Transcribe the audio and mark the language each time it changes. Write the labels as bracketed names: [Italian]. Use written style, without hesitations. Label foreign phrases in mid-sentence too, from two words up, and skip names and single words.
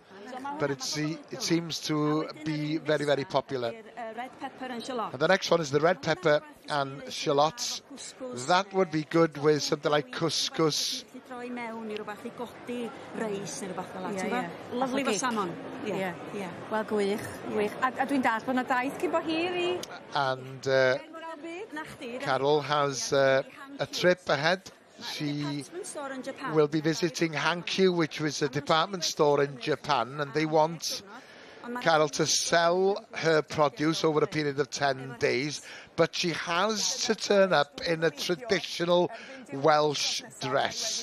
[English] But it seems to be very, very popular. And the next one is the red pepper and shallots. That would be good with something like couscous. Lovely for salmon. Yeah. [Welsh] Wel, gwych. A dwi'n dall bod 'na daith cyn bo hir I... [English] And Carol has a trip ahead. She will be visiting Hankyu, which was a department store in Japan, and they want Carol to sell her produce over a period of 10 days, but she has to turn up in a traditional Welsh dress.